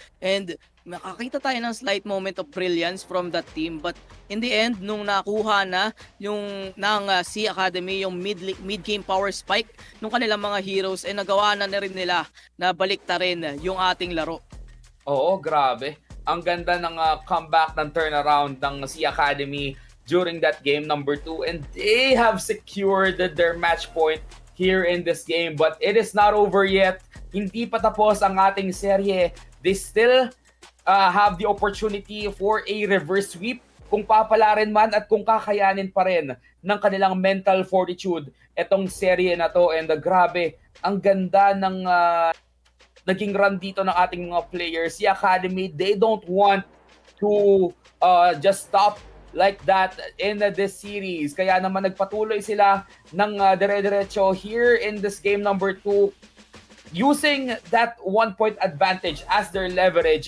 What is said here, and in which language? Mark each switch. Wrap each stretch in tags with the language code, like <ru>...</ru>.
<tl>And nakakita tayo ng</tl> <en>slight moment of brilliance from that team, but in the end</en> <tl>nung nakuha na yung ng Si Academy yung</tl> <en>mid game power spike</en> <tl>nung kanilang mga heroes, nagawa na rin nila na baliktarin yung ating laro. Oo, grabe. Ang ganda ng comeback ng turnaround ng Si Academy during that game number 2,</tl> <en>and they have secured their match point here in this game. But it is not over yet.</en> <tl>Hindi pa tapos ang ating serye.</tl> <en>They still have the opportunity for a reverse sweep</en> <tl>kung papalarin man at kung kakayanin pa rin ng kanilang mental fortitude etong serye na to. And grabe, ang ganda ng naging run dito ng ating mga players.</tl> <en>Si Academy, they don't want to just stop like that in this series.</en> <tl>Kaya naman nagpatuloy sila ng dire-diretso</tl> <en>here in this game number 2, using that 1-point advantage as their leverage.</en>